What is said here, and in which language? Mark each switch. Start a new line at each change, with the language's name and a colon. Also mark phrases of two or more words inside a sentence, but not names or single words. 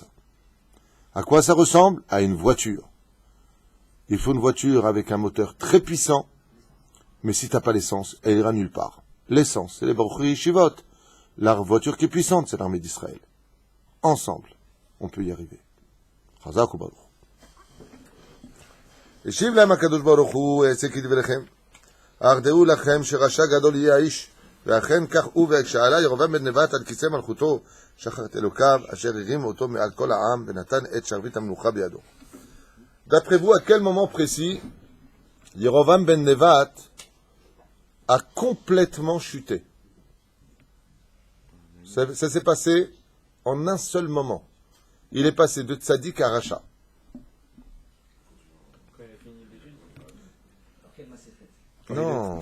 French: À quoi ça ressemble? À une voiture. Il faut une voiture avec un moteur très puissant, mais si tu n'as pas l'essence, elle ira nulle part. L'essence, c'est les
Hebrew: בחורי ישיבות.
French: La voiture qui est puissante, c'est l'armée d'Israël. Ensemble, on peut y arriver.
Hebrew: חזק וברוך. השיב להם הקדוש ברוך הוא, העשה כדבריכם, ארדאו לכם שרשע גדול יהיה האיש, ואכן כך הוא, וכשעלה ירבעם בן נבט על כיסא מלכותו, שכח את אלוקיו, אשר הרים אותו מעל כל העם, ונתן את שרביט המלוכה בידו.
French: D'après vous, à quel moment précis, Yerovam ben Nevat a complètement chuté? Ça s'est passé en un seul moment. Il est passé de tzaddik à rachat. Non,